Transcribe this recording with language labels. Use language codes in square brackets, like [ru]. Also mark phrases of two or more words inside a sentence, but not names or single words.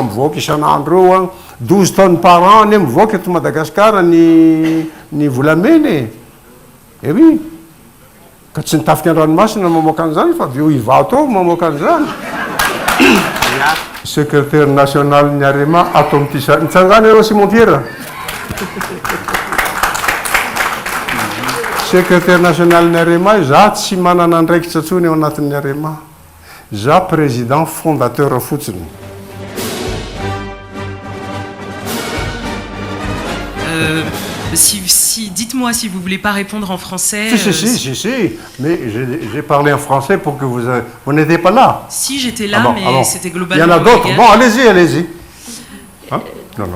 [mg] mivoaka isan'andro eo [fr] 12 tonnes par an [mg] ane mivoaka eto Madagasikara ny volamena oui ka tsy nitafika an-dranomasina mamoaka an'izany fa avy eo ivato ao mamoaka an'izany [fr] secrétaire national [mg] ny arema ato amin'ity nitsangana ero Simon Pierre [fr] secrétaire national [mg] ny arema za tsy manana andraikitra tsony ao anatin'ny arema za [fr] président fondateur [mg] fotsiny [fr] Dites-moi si vous voulez pas répondre en français. Si, mais j'ai parlé en français pour que vous n'étiez pas là. Si, j'étais là, mais c'était globalement... Il y en a d'autres. Bon, allez-y. Non.